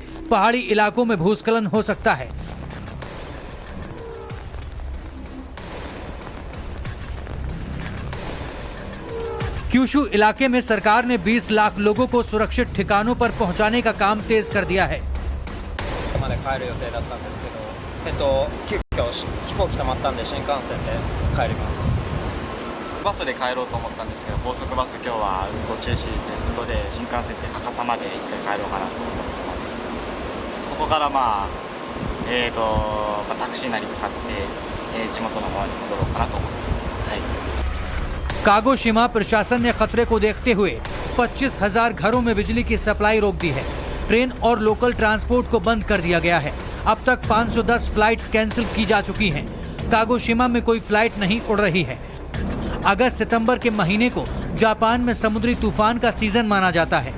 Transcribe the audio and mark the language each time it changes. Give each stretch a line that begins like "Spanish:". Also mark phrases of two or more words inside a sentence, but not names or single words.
Hindi: पहाड़ी इलाकों में भूस्खलन हो सकता है। क्यूशू इलाके में सरकार ने 20 लाख लोगों को सुरक्षित ठिकानों पर पहुंचाने का काम तेज कर दिया है।
Japanese: まで帰る予定だったんですけど、急遽飛行機止まったんで新幹線で帰ります。バスで帰ろうと思ったんですけど、高速バス今日は運行中止ということで新幹線で博多まで一回帰ろうかなと思ってます。そこからタクシーなり使って、地元の方に戻ろうかなと思ってます。はい。
Hindi: कागोशिमा प्रशासन ने खतरे को देखते हुए 25,000 घरों में बिजली की सप्लाई रोक दी है। ट्रेन और
English: local transport
Hindi: को बंद कर दिया गया है। अब तक 510
English: flights cancelled
Hindi: की जा चुकी हैं। कागोशिमा में कोई फ्लाइट नहीं उड़ रही है। अगस्त सितंबर के महीने को जापान में समुद्री तूफान का सीजन माना जाता है।